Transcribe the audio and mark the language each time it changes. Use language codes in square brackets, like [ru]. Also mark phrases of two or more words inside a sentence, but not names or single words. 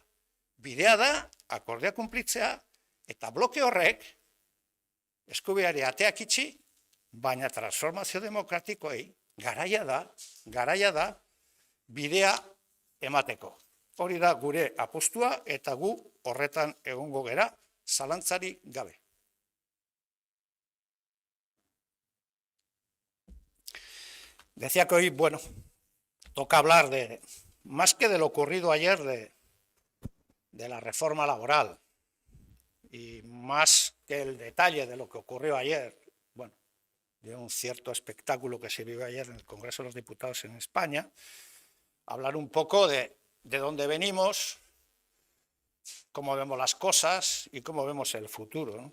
[eu] Bidea da akordea kunplitzea eta bloke horrek eskubiari ateak itxi, baina transformazio demokratikoei garaia da bidea emateko. Hori da gure apostua eta gu horretan egongo gera zalantzari gabe. [es] Decía que hoy, bueno, toca hablar de, más que de lo ocurrido ayer, de la reforma laboral, y más que el detalle de lo que ocurrió ayer, bueno, de un cierto espectáculo que se vivió ayer en el Congreso de los Diputados en España, hablar un poco de dónde venimos, cómo vemos las cosas y cómo vemos el futuro, ¿no?